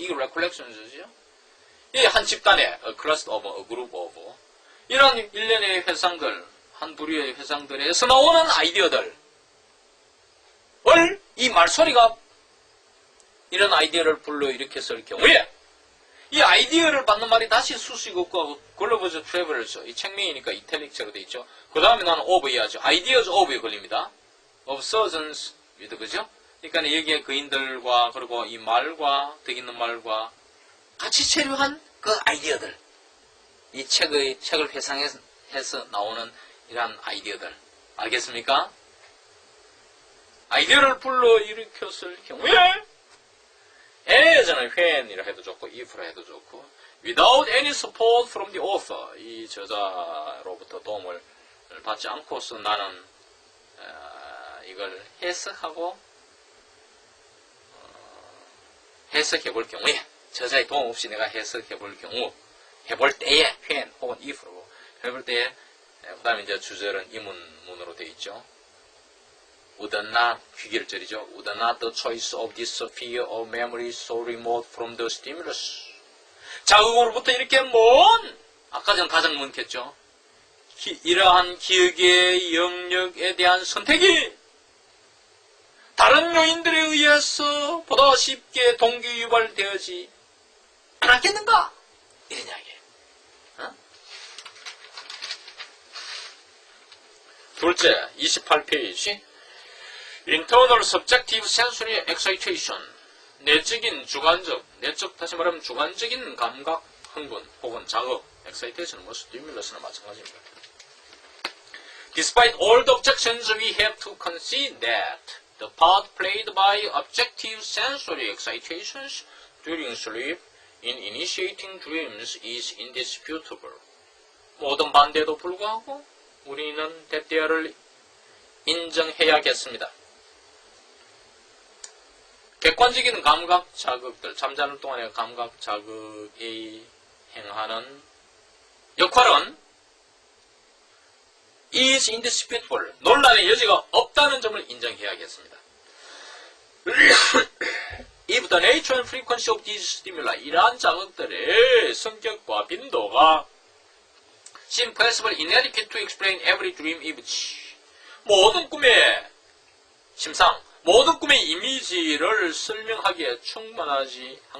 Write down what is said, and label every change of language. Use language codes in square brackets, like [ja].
[ko] 이게 recollections죠. 이 한 집단의 [en] a class of, a group of, [ko] 이런 일련의 회상들, 한 부류의 회상들에서 나오는 아이디어들을 이 말소리가 이런 아이디어를 불러일으켰을 경우에, 이 아이디어를 받는 말이 다시 수식 없고 글로벌 트래블러죠. 이 책명이니까 이탈릭처로 되어 있죠. 그 다음에 나는 of 해야죠. ideas of에 걸립니다. [en] of surgeons with, 그죠? [ko] 그러니까 여기에 그인들과 그리고 이 말과 덕 있는 말과 같이 체류한 그 아이디어들, 이 책을 회상해서 나오는 이러한 아이디어들, 알겠습니까? 아이디어를 불러일으켰을 경우에 as는 when이라 해도 좋고 if라 해도 좋고, [en] without any support from the author, [ko] 이 저자로부터 도움을 받지 않고서 나는 이걸 해석하고 해석해 볼 경우에, 저자의 도움 없이 내가 해석해 볼 경우, 해볼 때에 when 혹은 if로 해볼 때에, 그 다음에 이제 주절은 이문문으로 되어 있죠. [en] Would not, [ko] 귀결절이죠. [en] Would not the choice of this sphere of memory so remote from the stimulus. [ko] 자극으로부터 이렇게 먼, 아까 전 가장 먼겠죠. 이러한 기억의 영역에 대한 선택이 다른 요인들에 의해서 보다 쉽게 동기유발되어지 않았겠는가? 이런 이야기예요. 둘째, 28페이지. [en] Internal subjective sensory excitation. [ko] 내적인 주관적, 내적 다시 말하면 주관적인 감각, 흥분 혹은 자극, excitation, 뭐 stimulus는 마찬가지입니다. [en] Despite all the objections, we have to concede that the part played by objective sensory excitations during sleep in initiating dreams is indisputable. [ko] 모든 반대에도 불구하고 우리는 대대를 인정해야겠습니다. 객관적인 감각 자극들, 잠자는 동안의 감각 자극이 행하는 역할은 [en] is indisputable, [ko] 논란의 여지가 없다는 점을 인정해야겠습니다. [en] If the nature and frequency of these stimuli, [ko] 이러한 자극들의 성격과 빈도가 [en] seem possible inadequate to explain every dream image, [ko] 모든 꿈의 심상, 모든 꿈의 이미지를 설명하기에 충분하지